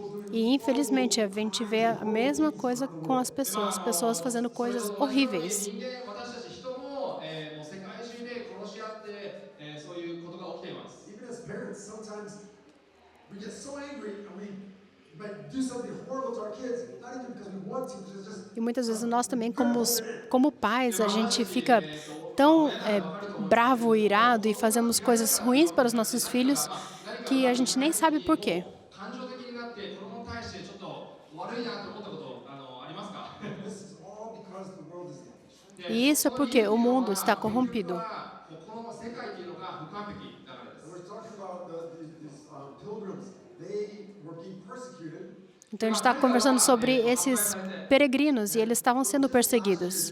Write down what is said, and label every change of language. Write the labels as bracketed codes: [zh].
[pt] E, infelizmente, a gente vê a mesma coisa com as pessoas. Pessoas fazendo coisas [ja] 同じように [pt] horríveis. [ja] 人間、私たち人も、もう世界中で殺し合って、そういうことが起きています。 [en] Even as parents, sometimes we get so angry and we might do something horrible to our kids, not even because we want to, just [pt] E muitas vezes nós também, como pais, a gente fica tão bravo, irado e fazemos coisas ruins para os nossos filhos que a gente nem sabe por quê. [ja] 感情的になって子供に対してちょっと悪いなと思ったことありますか？ [en] this is all because the world is damaged. [pt] E isso é porque o mundo está corrompido. [ja] この世界というのが不完璧だからです。 [en] And we're talking about these pilgrims. They were being persecuted. [pt] Então, a gente está conversando sobre esses peregrinos e eles estavam sendo perseguidos.